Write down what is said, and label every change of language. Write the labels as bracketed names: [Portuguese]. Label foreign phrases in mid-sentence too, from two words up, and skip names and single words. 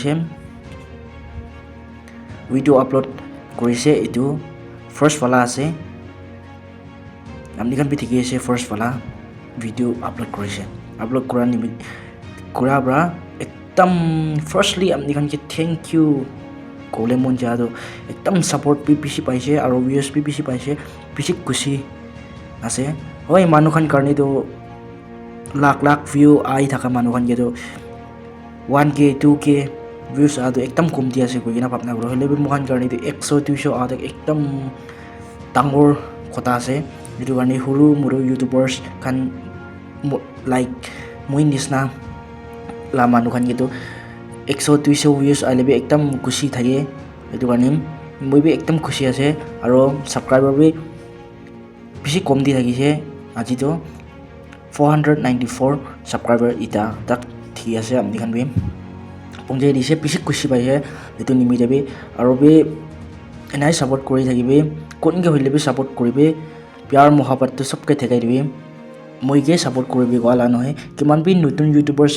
[Naga Pidgin] korise etu first wala ase apni khan bi thekai ase first wala [English] video upload [Naga Pidgin] kora bra ekdam firstly apni khan ke [English] thank you [Naga Pidgin] kole monja do ekdam support bi bishi paise aro views bi bishi paise bishi kushi ase hoi manu khan karni do lakh view ai thaka manu khan ge do [English] 1k 2k views [Naga Pidgin] ado ekdam komti ase koi na papna gro hole bi mokhan karni do 100 200 ado ekdam dangor khota ase etu karni huru muru youtubers khan like moi nisna la manu khan ge do [English] 100 200 views [Naga Pidgin] ale bi ekdam kushi thake etu karni moi bi ekdam kushi ase aro subscriber bi bishi kom di thakise aji to 494 subscriber ita tak thi ase amni khan bi pongje dise bishi kushi pai etu nimi jabi aro bi enai support kori thakibe kon ge hoile bi support koribe [Hindi] pyar mohabbat [Naga Pidgin] to sabke thekai dibe moi ge support koribe wala nohe kiman bi nutun youtubers